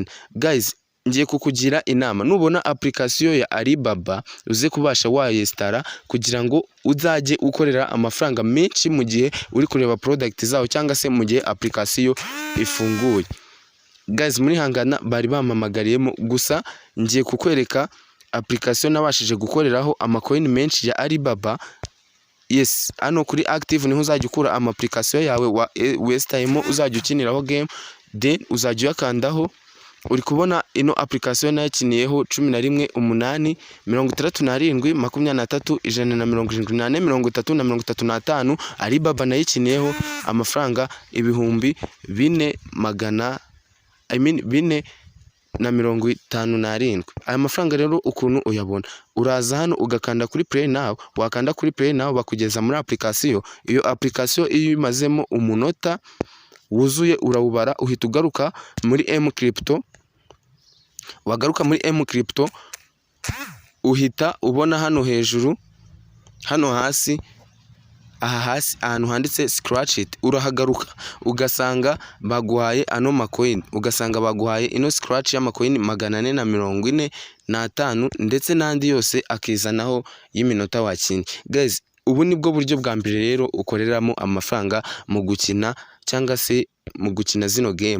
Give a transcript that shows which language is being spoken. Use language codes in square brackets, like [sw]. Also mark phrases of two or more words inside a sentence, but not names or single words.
[rw] Guys, ngiye kukugira inama, nubona application ya Alibaba uze kubasha wayestara kugira ngo uzajye ukorera amafaranga menshi mu gihe uri kureba product zawo cyangwa se mu gihe application ifunguye. Guys, muri hangana bari bamamagariyemo, gusa ngiye kukwereka application nabashije gukoreraho amacoin menshi ya Alibaba. Yes, hano kuri active niho uzajya ukura ama application yawe westayemo uzajya ukiniraho game, then uzajya uyakandaho. Uri kubona ino application nayakiniyeho 11 8 67 23 178 33 Alibaba nayikiniyeho amafaranga ibihumbi 457. Aya mafaranga rero ukuntu uyabona, uraza hano ugakanda kuri [en] play now, [rw] wakanda kuri [en] play now [rw] bakugeza muri application. Iyo application iyo imazemo umunota wuzuye urawubara, uhita ugaruka muri mcrypto. Wagaruka muri mcrypto uhita ubona hano hejuru, hano hasi, aha hasi ahantu handitse [en] scratch it, [rw] urahagaruka ugasanga baguhaye ano macoin, ugasanga baguhaye ino scratch y'amacoin 445 ndetse n'andi yose akizanaho y'iminota wakinnye. Guys, ubu nibwo buryo bwa mbere rero ukoreramo amafaranga mu gukina cyangwa se mu gukina zino game.